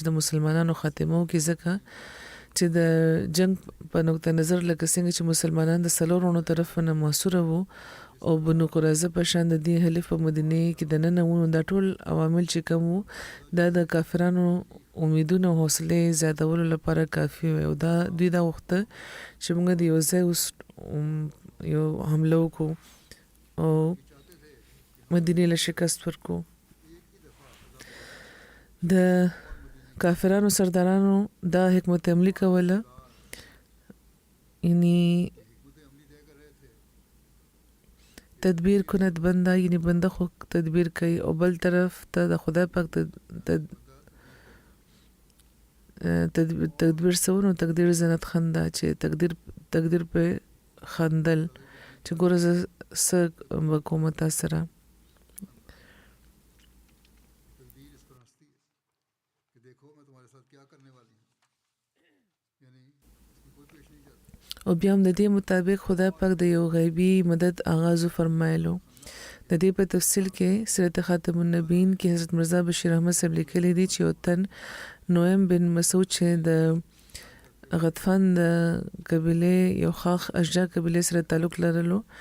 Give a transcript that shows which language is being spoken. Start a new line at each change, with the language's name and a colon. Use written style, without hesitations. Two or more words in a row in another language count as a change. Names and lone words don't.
Pashto: د مسلمانانو خاتمه وکړي ځکه چې د جنگ په نقطه نظر لکه څنګه چې مسلمانان د څلورو طرف نه محصوره وو او بنو قریظه په شان د دې حلیف په مدینه کې دننه وو دا ټول عوامل چې کوم وو دا د کافرانو امیدونه او حوصله زیاتولو لپاره کافي وو او دا دوی دا وخته چې موږ د یو ځای یو حمله وکړو او مدینه له شکست ورکو د کافرانو سردارانو دا حکمت عملی کوله یعنی
Persian: تدبیر کند بنده
Pashto: یعنی بنده خو تدبیر کوي او بل طرف ته د خدای پاک
Persian: تدبیر سونو تقدیر زنت خنده
Pashto: چې تقدیر په خندل چې ګوره زه څه وکوم تا سره او بیا هم د دې مطابق خدای پاک د یو غیبی مدد آغاز فرمایلو د دې په تفصیل کې سیرت خاتم النبیین کې حضرت مرزا بشیر احمد صاحب لیکلي دي چې وطن نویم بن مسعود چې د غطفان د قبیله یو خاص اشجار قبیله سره تعلق لرلو